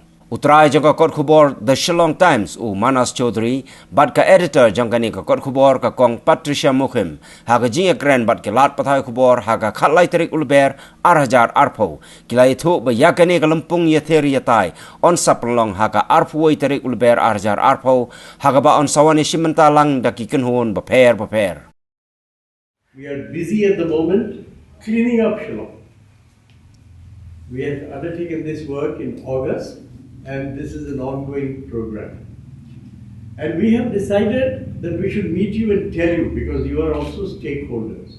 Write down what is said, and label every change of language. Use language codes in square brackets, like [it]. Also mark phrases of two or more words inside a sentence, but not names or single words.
[kha] Utrai jangka kot khubor The Shillong Times Manas Chaudhary bat ka editor jangkani ka kot khubor ka kong Patricia Mukhim ha ka jing ekran bat ke lat pathai khubor ha ka khatlai tarik ulber arhajar arpho kilai thu ba yakani ka Lympung Ïathir yatai on saplong ha ka arphuai tarik ulber arhajar arpho ha ka ba on sawani shimenta lang daki kenhon ba pher. [en] We are busy at the moment cleaning up Shillong. We have undertaken this work in August, and this is an ongoing program. And we have decided that we should meet you and tell you, because you are also stakeholders.